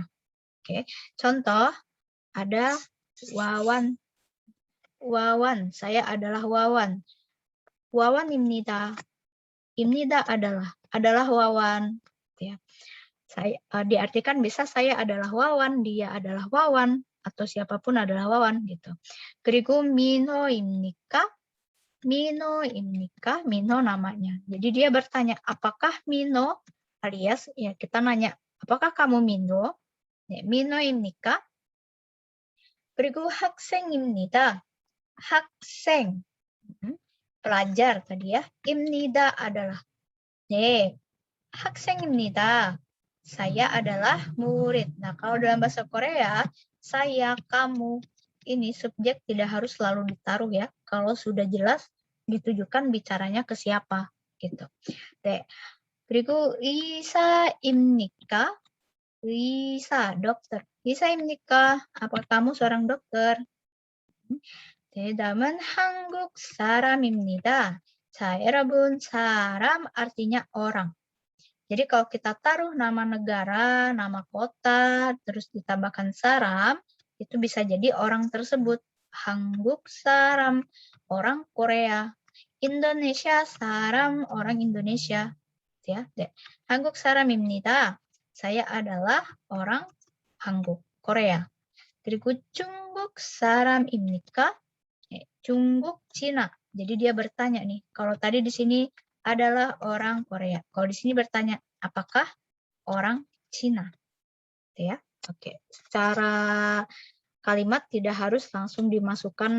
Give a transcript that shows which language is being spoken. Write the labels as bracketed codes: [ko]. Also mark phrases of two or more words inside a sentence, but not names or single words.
[id] Oke, contoh ada Wawan. Wawan, saya adalah Wawan. Wawan입니다. Imnida adalah Wawan. Ya. Saya diartikan bisa saya adalah Wawan, dia adalah Wawan, atau siapapun adalah Wawan gitu. [ko] 그리고 민호입니까? 민호입니까? [id] Minho namanya. Jadi dia bertanya, apakah Minho? Alias ya kita nanya, apakah kamu Minho? Ya, [ko] 민호입니까? 그리고 학생입니다. 학생. [id] Pelajar tadi ya. Imnida adalah. [ko] 네, 학생입니다. [id] Saya adalah murid. Nah, kalau dalam bahasa Korea, saya, kamu, ini subjek tidak harus selalu ditaruh ya. Kalau sudah jelas ditujukan bicaranya ke siapa gitu. [ko] 네. 그리고 의사입니까? 의사, dokter. 의사입니까? [id] Apa kamu seorang dokter? [ko] 네, 다음은 한국 사람입니다. 자, 여러분, 사람 [id] artinya orang. Jadi kalau kita taruh nama negara, nama kota, terus ditambahkan saram, itu bisa jadi orang tersebut. [ko] 한국 사람, [id] orang Korea. Indonesia saram, orang Indonesia. [ko] Ya, 한국 사람입니다. [id] Saya adalah orang Hangguk, Korea. [ko] 그리고 중국 사람입니까? [id] Jungguk Cina. Jadi dia bertanya nih, kalau tadi di sini adalah orang Korea. Kalau di sini bertanya, apakah orang Cina? Ya, oke. Secara kalimat tidak harus langsung dimasukkan.